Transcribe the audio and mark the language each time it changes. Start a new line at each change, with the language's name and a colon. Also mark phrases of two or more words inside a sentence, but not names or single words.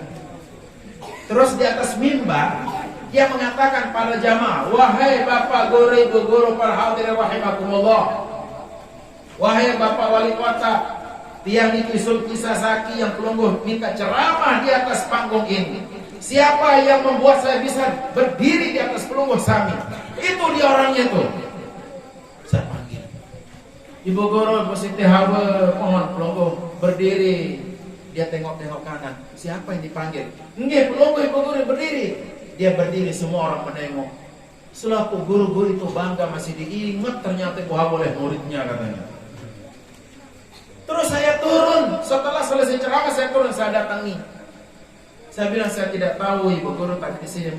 Indonesian: Terus di atas mimbar dia mengatakan pada jamaah, wahai bapak guru, ibu guru, para hadirin rahimakumullah, wahai bapak wali kota, tiang itu Sulki Sasaki yang pelungguh minta ceramah di atas panggung ini. Siapa yang membuat saya bisa berdiri di atas pelungguh Sami? Itu dia orangnya tuh. Saya panggil, Ibu guru, Ibu Siti Hawa, mohon pelungguh berdiri. Dia tengok-tengok kanan. Siapa yang dipanggil? Nggih, pelungguh Ibu guru berdiri. Dia berdiri, semua orang menengok. Selaku guru-guru itu bangga masih diingat ternyata Ibu Hawa oleh muridnya katanya. Terus saya turun. Setelah selesai ceramah saya turun, saya datangi. Saya bilang saya tidak tahu Ibu guru tadi di sini.